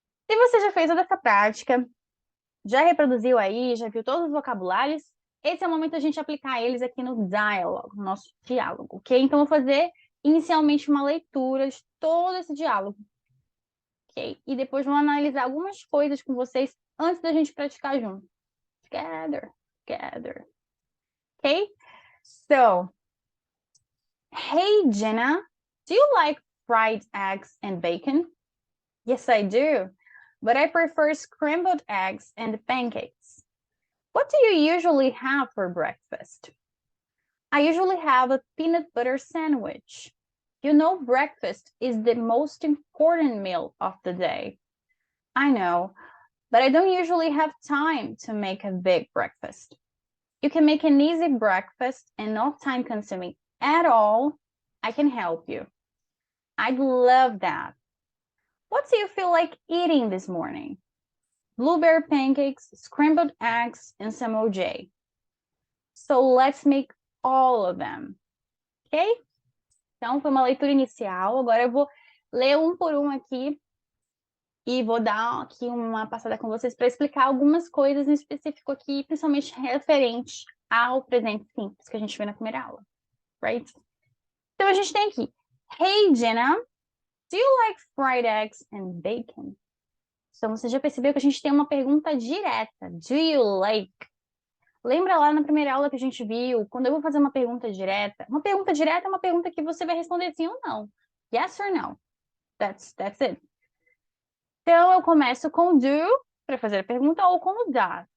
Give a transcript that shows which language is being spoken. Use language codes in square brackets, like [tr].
[pt] Se você já fez toda essa prática, já reproduziu aí, já viu todos os vocabulários, esse é o momento da gente aplicar eles aqui no dialogue, no nosso diálogo, ok? Então, eu vou fazer inicialmente uma leitura de todo esse diálogo, ok? E depois vou analisar algumas coisas com vocês antes da gente praticar junto. [en] Together, together. Okay? So, hey, Jenna, do you like fried eggs and bacon? Yes, I do, but I prefer scrambled eggs and pancakes. What do you usually have for breakfast? I usually have a peanut butter sandwich. You know, breakfast is the most important meal of the day. I know, but I don't usually have time to make a big breakfast. You can make an easy breakfast and not time consuming at all. I can help you. I'd love that. What do you feel like eating this morning? Blueberry pancakes, scrambled eggs, and some OJ. So let's make all of them. Ok? [pt] Então, foi uma leitura inicial. Agora eu vou ler um por um aqui e vou dar aqui uma passada com vocês para explicar algumas coisas em específico aqui, principalmente referente ao presente simples que a gente vê na primeira aula. Right? Então, a gente tem aqui. [en] Hey, Jenna, do you like fried eggs and bacon? [pt] Então, você já percebeu que a gente tem uma pergunta direta. [en] Do you like? [pt] Lembra lá na primeira aula que a gente viu, quando eu vou fazer uma pergunta direta é uma pergunta que você vai responder sim ou não. [en] Yes or no. That's it. [pt] Então, eu começo com do para fazer a pergunta ou com o does.